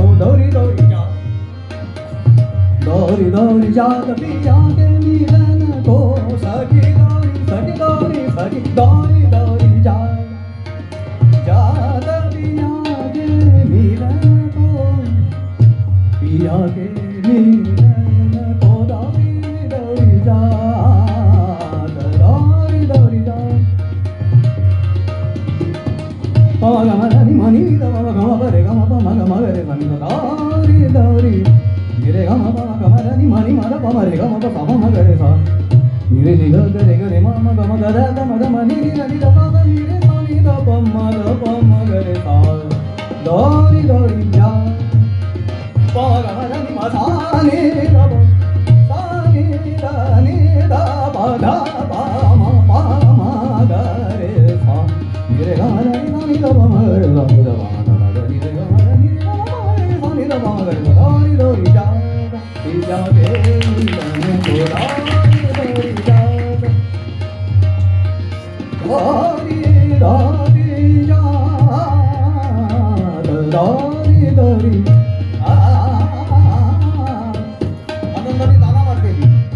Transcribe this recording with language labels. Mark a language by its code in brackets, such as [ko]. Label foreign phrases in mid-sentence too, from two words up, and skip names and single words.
[hi] दौरी दौरी जात, दौरी दौरी जात पिया के मिलन को, सखी दौरी सखी दौरी सखी, दौरी दौरी जात, जात पिया के मिलन को, पिया के मिलन को. दौरी दौरी जात, दौरी दौरी जात. मनी मनी गम रे गम प म रे मनी. दौरी दौरी गिरे गम प म रे मनी म प रे गम प म रे सा. निरे नि ग रे ग रे म गम ग रे ग म रे मनी नि नि द प नि रे मनी द प म रे सा. दौरी दौरी जात प ग म नि म सा नि द प सा नि द नि द प ध प म ग रे सा. निरे ग म रे नि द प म रे ग नि द प म ग नि रे ग म रे नि द प नि द प म ग रे. दौरी दौरी जात पिया के मिलन को, दौरी दौरी जात, दौरी दौरी जात, दौरी दौरी. [mr] आनंदाने ताना मारते ती.